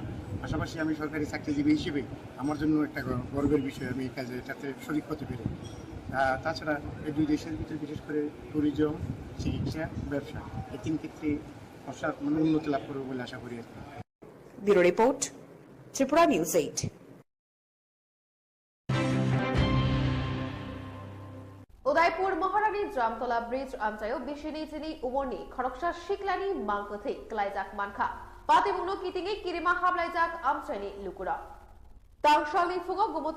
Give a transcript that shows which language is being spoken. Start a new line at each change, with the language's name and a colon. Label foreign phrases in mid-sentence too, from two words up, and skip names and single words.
Bangla: পাশাপাশি আমি সরকারি চাকরিজীবী হিসেবে আমার জন্য একটা গর্বের বিষয়, আমি এই কাজে এটাতে শরিক হতে পেরে। তাছাড়া এই দুই দেশের ভিতরে বিশেষ করে ট্যুরিজম, চিকিৎসা, ব্যবসা এই তিন ক্ষেত্রে উন্নতি লাভ করবে বলে আশা করি। ব্যুরো রিপোর্ট, ত্রিপুরা নিউজ 8।
Kok Borok: उदयपुर महारानी जामतला ब्रिज आमचायो बिशिनी चिनी उमरनी खरकसा शिकलानी मांगकथै क्लाइजाक मानखा पातिमुंगनो कितिङै किरिमा हाबलाइजाक आमचायनि लुकुरा तांगशालनि फुङो गुमति